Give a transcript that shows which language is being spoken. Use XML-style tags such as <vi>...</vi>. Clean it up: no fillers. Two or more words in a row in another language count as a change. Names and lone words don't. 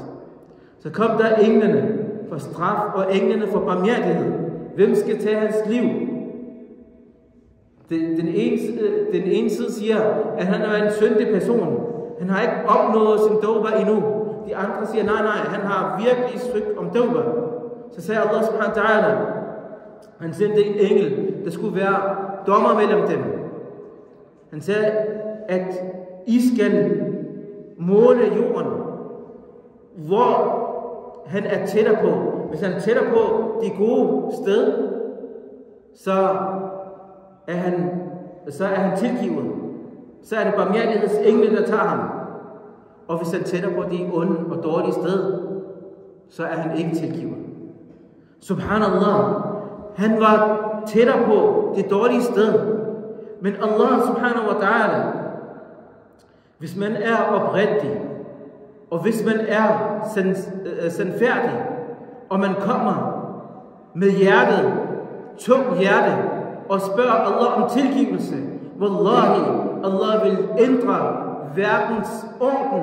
<da>Så kom der englene for straf og englene for barmhjertighed. Hvem skal tage hans liv? Den ene side siger, at han er en syndig person. Han har ikke opnået sin tauba endnu. De andre siger, nej, han har virkelig søgt om tauba. Så sagde</da> <ar>الله سبحانه وتعالى,</ar> <da>han sendte en engel, der skulle være dommer mellem dem. Han sagde, at I skal måle jorden, hvor han er tættere på. Hvis han er tættere på de gode sted, så er han tilgivet. Så er det barmhjertighedsengle, der tager ham. Og hvis han tætter på de onde og dårlige sted, så er han ikke tilgivet. Subhanallah, han var tættere på det dårlige sted.</da> <ar>Men الله سبحانه وتعالى,</ar> <da>hvis man er oprigtig, og hvis man er sandfærdig, og man kommer med hjertet, tungt hjerte, og spørger Allah om tilgivelse, wallahi, Allah vil ændre verdens orden.</da>